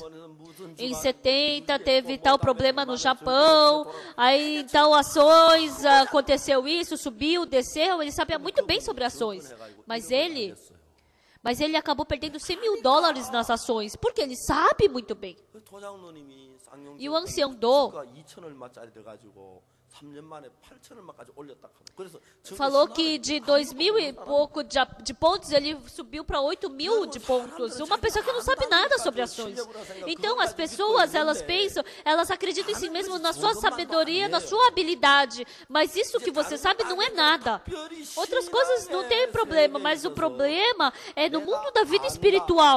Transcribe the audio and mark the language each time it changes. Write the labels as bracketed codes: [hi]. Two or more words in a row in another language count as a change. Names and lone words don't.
[pt] Em 70 teve tal problema no Japão, aí então ações, aconteceu isso, subiu, desceu, ele sabia muito bem sobre ações. Mas ele acabou perdendo $100 mil nas ações, porque ele sabe muito bem. E o ancião Do [ko] 3년 만에 8,000원만까지 올렸다. 그래서 [pt] falou que de 2.000 e pouco de pontos, ele subiu para 8.000 de pontos. Uma pessoa que não sabe nada sobre ações. Então, as pessoas, elas pensam, elas acreditam em si mesmas, na sua sabedoria, na sua habilidade. Mas isso que você sabe não é nada. Outras coisas não tem problema, mas o problema é no mundo da vida espiritual.